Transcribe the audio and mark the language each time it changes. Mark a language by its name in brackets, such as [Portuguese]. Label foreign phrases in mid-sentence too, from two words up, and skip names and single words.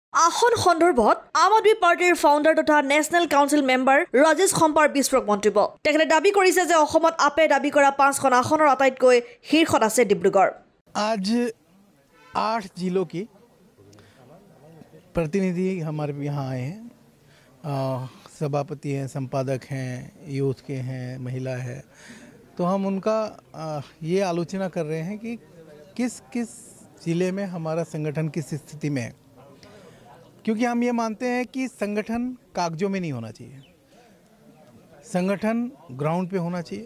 [Assamese] আসন সন্দৰ্ভত আম আদমি পাৰ্টিৰ ফাউণ্ডাৰ তথা [English] national council member [Assamese] ৰাজেশ খম্পাৰ বিস্ফোৰক মন্তব্য। তেখেতে দাবী কৰিছে যে অসমত আপে দাবী কৰা 5খন আসনৰ আটাইতকৈ শীৰ্ষত আছে ডিব্ৰুগড়। [Hindi] आज 8 जिलों की प्रतिनिधि हमारे यहाँ आए हैं। सभापति हैं, संपादक हैं, यूथ के हैं, महिला है। तो हम उनका ये आलोचना कर रहे हैं कि किस किस ज़िले में हमारा संगठन किस स्थिति में है, क्योंकि हम ये मानते हैं कि संगठन कागजों में नहीं होना चाहिए, संगठन ग्राउंड पे होना चाहिए।